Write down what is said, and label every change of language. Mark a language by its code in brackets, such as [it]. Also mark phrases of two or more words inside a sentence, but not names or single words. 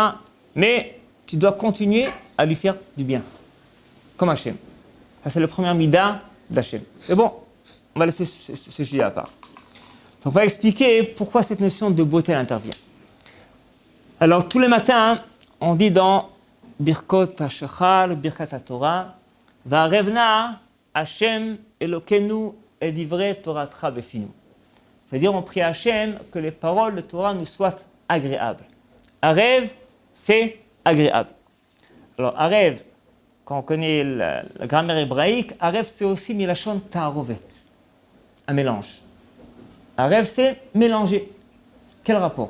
[fr] Mais tu dois continuer à lui faire du bien, comme Hachem. Ça, c'est le premier mida d'Hachem. Mais bon, on va laisser ce sujet à part. Donc, on va expliquer pourquoi cette notion de beauté intervient. Alors, tous les matins, on dit dans [he] ברכות השחר, ברכת התורה, והערב נא השם אלוקינו את דברי תורתך בפינו. [fr] C'est-à-dire, on prie à Hachem que les paroles de Torah nous soient agréables. Arev, c'est agréable. Alors, Arev, quand on connaît la grammaire hébraïque, Arev, c'est aussi [he] מלשון תערובת, [fr] un mélange. Arev, c'est mélanger. Quel rapport?